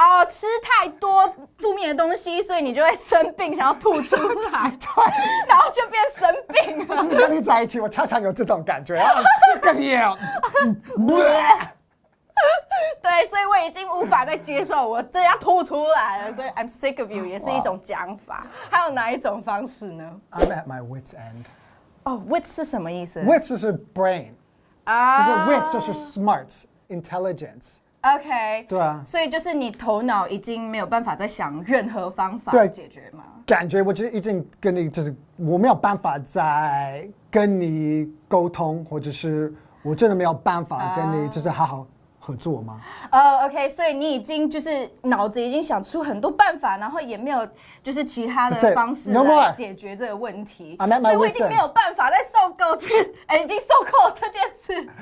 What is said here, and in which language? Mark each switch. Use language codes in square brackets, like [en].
[zh] 吃太多负面的东西，所以你就会生病，想要吐出来，然后就变生病了。是跟你在一起，我常常有这种感觉。 [en] I'm sick of you。 [zh] 对，所以我已经无法再接受，我这要吐出来了。所以 [en] I'm sick of you [zh] 也是一种讲法。还有哪一种方式呢 [en] ？I'm at my wit's end。 [zh] wits 是什么意思 [en] ？wits 就是 brain， 就是 wits 就是 smarts，intelligence。OK， [zh] 对啊，所以就是你头脑已经没有办法再想任何方法解决吗？感觉我就已经跟你就是我没有办法再跟你沟通，或者是我真的没有办法跟你就是好好合作吗？OK， 所以你已经就是脑子已经想出很多办法，然后也没有就是其他的方式来解决这个问题，所以我已经没有办法再受够已经受够这件事，